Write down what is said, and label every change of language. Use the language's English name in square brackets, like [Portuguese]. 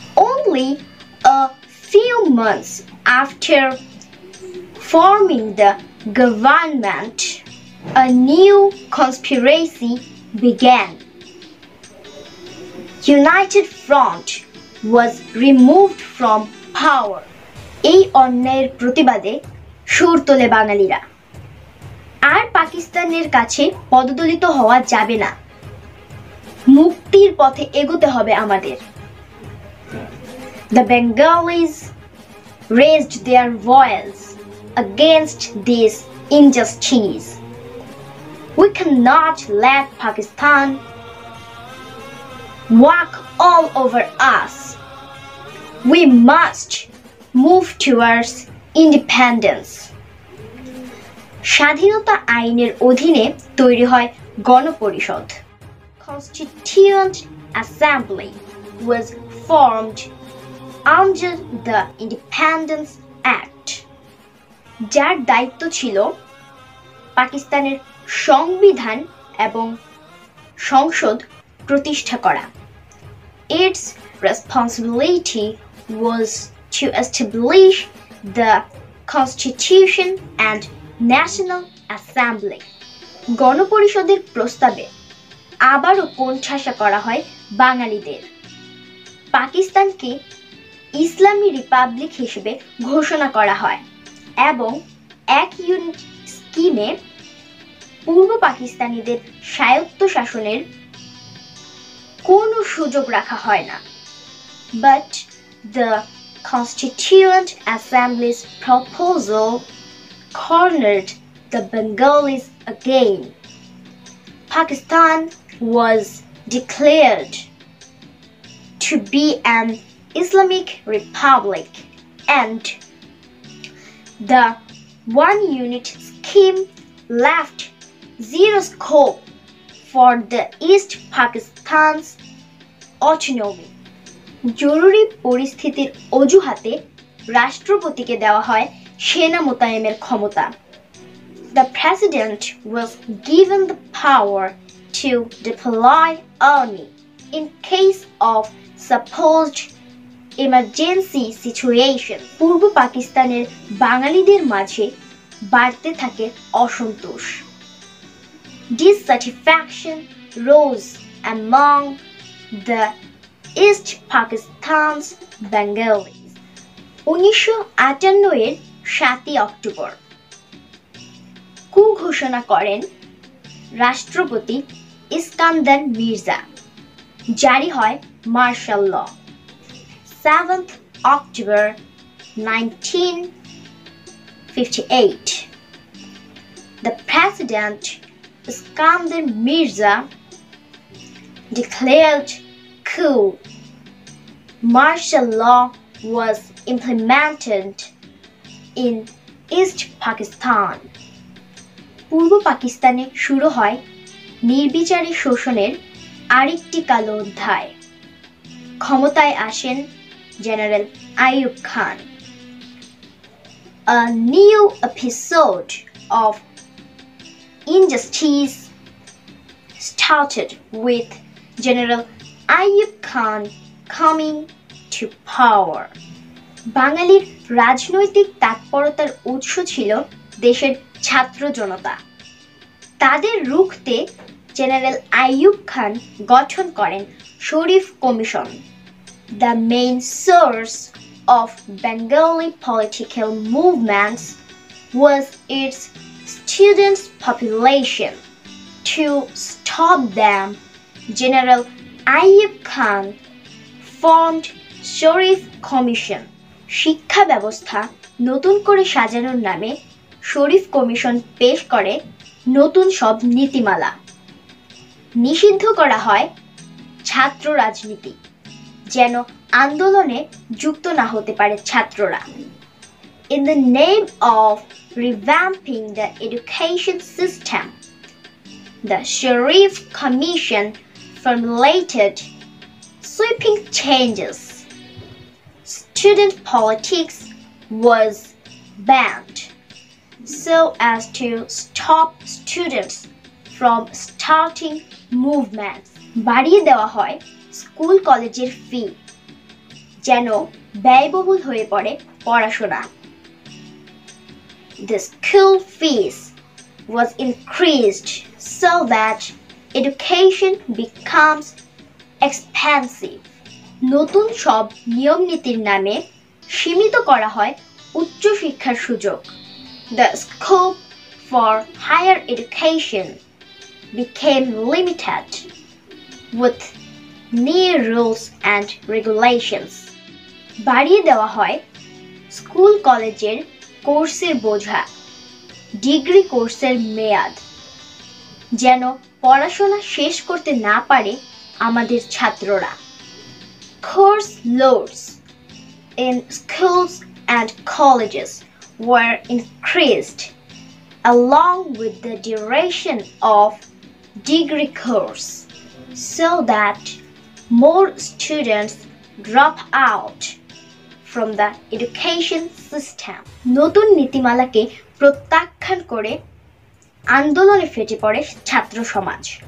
[English] Only a few months after forming the government, a new conspiracy began. United Front was removed from power. [Bangla] এই অন্যায়ের প্রতিবাদে সুর তোলে বাঙালিরা। আর পাকিস্তানের কাছে পদদলিত হওয়া যাবে না, মুক্তির পথে এগোতে হবে আমাদের। [English] The Bengalis raised their voice against this injustice. We cannot let Pakistan walk all over us. We must move towards independence. [Bangla] স্বাধীনতা আইনের অধীনে তৈরি হয় গণপরিষদ। [English] Constituent Assembly was formed under the Independence Act, [Bangla] যার দায়িত্ব ছিল পাকিস্তানের সংবিধান এবং সংসদ প্রতিষ্ঠা করা। [English] Its responsibility was to establish the Constitution and National Assembly. [Bangla] গণপরিষদের প্রস্তাবে আবারও কোণঠাসা করা হয় বাঙালিদের। পাকিস্তানকে ইসলামী রিপাবলিক হিসেবে ঘোষণা করা হয় এবং এক ইউনিট স্কিমে পূর্ব পাকিস্তানিদের স্বায়ত্তশাসনের কোনো সুযোগ রাখা হয় না। [English] But the Constituent Assembly's proposal cornered the Bengalis again. Pakistan was declared to be an Islamic republic, and the one unit scheme left zero scope for the East Pakistan's autonomy. [Bangla] জরুরি পরিস্থিতির অজুহাতে রাষ্ট্রপতিকে দেওয়া হয় সেনা মোতায়েনের ক্ষমতা। [English] The president was given the power to deploy army in case of supposed emergency situation. [Bangla] পূর্ব পাকিস্তানের বাঙালিদের মাঝে বাড়তে থাকে অসন্তোষ। [English] Dissatisfaction rose among the East Pakistan's Bengalis. [Bangla] 1958 এর 7 অক্টোবর কু ঘোষণা করেন রাষ্ট্রপতি ইস্কান্দার মির্জা। জারি হয় martial law. [English] 7th October 1958, the President Iskandar Mirza declared coup. Martial law was implemented in East Pakistan. [Bangla] পূর্ব পাকিস্তানে শুরু হয় নির্বিচারে শোষণের আরেকটি কালো অধ্যায়। ক্ষমতায় আসেন general Ayub Khan. [English] A new episode of injustice started with General Ayub Khan coming to power. [Bangla] বাঙালির রাজনৈতিক তৎপরতার উৎস ছিল দেশের ছাত্র জনতা। তাদের রুখতে জেনারেল আইয়ুব খান গঠন করেন শরীফ commission. [English] The main source of Bengali political movements was its students' population. To stop them, General Ayub Khan formed Sharif Commission. [Bangla] শিক্ষা ব্যবস্থা নতুন করে সাজানোর নামে শরীফ কমিশন পেশ করে নতুন সব নীতিমালা। নিষিদ্ধ করা হয় ছাত্র রাজনীতি, যেন আন্দোলনে যুক্ত না হতে পারে ছাত্ররা। [English] In the name of revamping the education system, the Sharif Commission formulated sweeping changes. Student politics was banned so as to stop students from starting movements. [Bangla] বাড়িয়ে দেওয়া হয় স্কুল কলেজের ফি, যেন ব্যয়বহুল হয়ে পড়ে পড়াশোনা। [English] The school fees was increased so that education becomes expensive. [Bangla] নতুন সব নিয়ম নীতির নামে সীমিত করা হয় উচ্চ শিক্ষার সুযোগ। [English] The scope for higher education became limited with new rules and regulations. [Bangla] বাড়িয়ে দেওয়া হয় স্কুল কলেজের কোর্সের বোঝা, ডিগ্রি কোর্সের মেয়াদ, যেন পড়াশোনা শেষ করতে না পারে আমাদের ছাত্ররা। [English] Course loads in schools and colleges were increased along with the duration of degree course. so that more students drop out from the education system. [Bangla] নতুন নীতিমালাকে প্রত্যাখ্যান করে আন্দোলনে ফেটে পড়ে ছাত্র সমাজ।